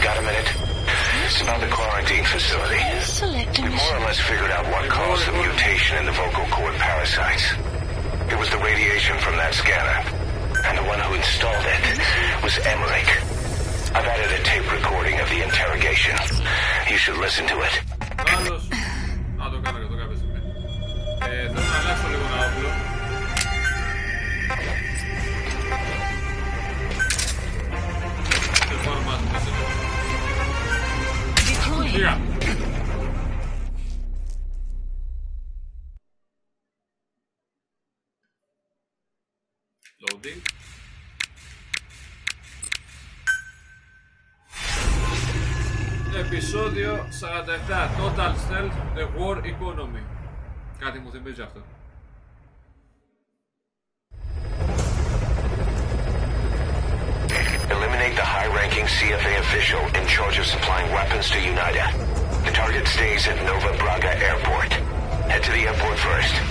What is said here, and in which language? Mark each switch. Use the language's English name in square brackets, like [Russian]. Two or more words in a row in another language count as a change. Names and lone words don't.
[English] It's about the quarantine facility. Select a We more or mission. less figured out what caused the mutation in the vocal cord parasites. It was the radiation from that scanner. And the one who installed it was Emmerich. I've added a tape recording of the interrogation. You should listen to it. [Greek] Άλλος. Α, το κάνω και το κάποια στιγμή. Θέλω να αλλάξω λίγο ένα όπλο. Δεν πάρω μάθημα μέσα. Πήγα. Loading. Επεισόδιο 47. Total Stealth, The War Economy. Κάτι μου θυμίζει αυτό. [English] Eliminate the high-ranking CFA official in charge of supplying weapons to UNITA. The target stays at Nova Braga Airport. Head to the airport first.